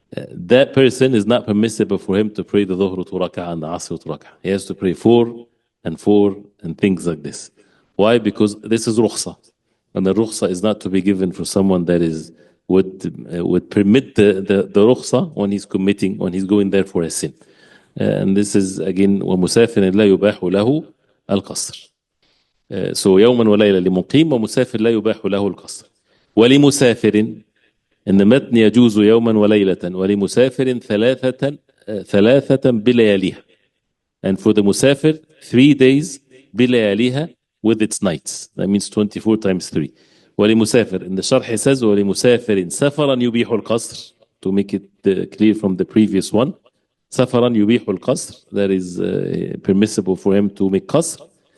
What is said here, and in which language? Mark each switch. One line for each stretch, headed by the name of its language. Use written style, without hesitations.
English: That person is not permissible for him to pray the dhuhr 2 rak'ah and the asr 2 rak'ah. He has to pray 4 and 4 and things like this. Why? Because this is rukhsa, and the rukhsa is not to be given for someone that is would permit the rukhsa when he's going there for a sin. And this is again
Arabic: ومسافر لا يباح له القصر. So يوما وليلة لمقيم ومسافر لا يباح له القصر. ولمسافر إن متن يجوز يوما وليلة ولمسافر ثلاثة بلياليها.
English: And for the مسافر 3 days بلياليها with its nights. That means 24 times 3. ولمسافر, in the sharh he says
Arabic: ولمسافر سفرا يبيح القصر,
English: to make it clear from the previous one.
Arabic: سفرا يبيح القصر,
English: that is permissible for him to make قصر.